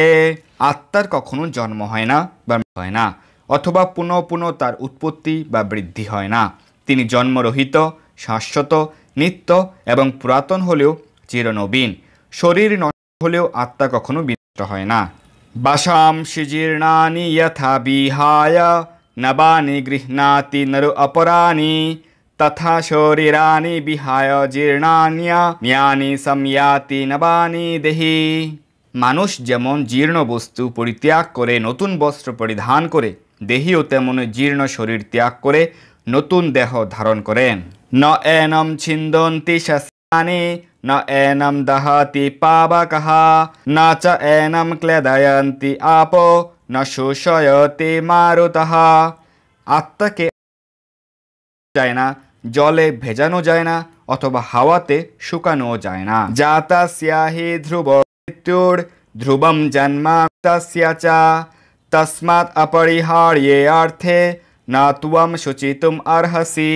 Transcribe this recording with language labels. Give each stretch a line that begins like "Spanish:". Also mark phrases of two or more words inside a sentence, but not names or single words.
Bangla: আত্মার কখনো জন্ম হয় না বা হয় না, অথবা পুনঃ পুনঃ তার উৎপত্তি বা বৃদ্ধি হয় না। তিনি জন্মরহিত, শাশ্বত, নিত্য এবং পুরাতন হলেও চিরনবীন। শরীর নষ্ট হলেও আত্মা কখনো বিনষ্ট হয় না।
Sanskrit: বাসাংসি জীর্ণানি যথা বিহায় নবানি গৃহ্ণাতি নরো অপরানি তথা শরীরানি বিহায় জীর্ণান্যানি সম্যাতি নবানি দেহি।
Bangla: মানুষ যেমন জীর্ণ বস্তু পরিত্যাগ করে নতুন বস্ত্র পরিধান করে, দেহিও তেমন জীর্ণ শরীর ত্যাগ করে নতুন দেহ ধারণ করেন।
Sanskrit: ন এনম ছিন্দন্তি শস্যানি ন এনম দহতি পাবকঃ ন চ এনম ক্লেদয়ন্তি আপো ন শোষয়তি মারুতঃ।
Bangla: আত্মাকে যায় না, জলে ভেজানো যায় না, অথবা হাওয়াতে শুকানো যায় না।
Sanskrit: জাতাস্যাহি ধ্রুব মৃত্যুর ধ্রুবম জন্ম তস্য চ তস্মাৎ অপরিহার্যে অর্থে না ত্বম শুচিতুম অর্হসি।